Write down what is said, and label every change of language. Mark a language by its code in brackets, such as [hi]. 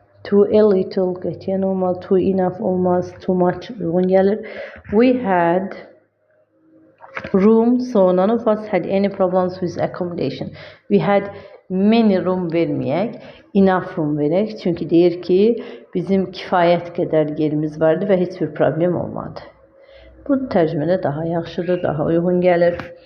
[en] Too a little [az] qətiyyən olmaz. [en] Too enough [az] olmaz. [en] Too much [az] uyğun gəlir. [en] We had room, so none of us had any problems with accommodation. We had many room [az] verməyək, [en] enough room [az] verək. Çünki deyir ki, bizim kifayət qədər yerimiz vardı və heç bir problem olmadı. Bu tərcümədə daha yaxşıdır, daha uyğun gəlir.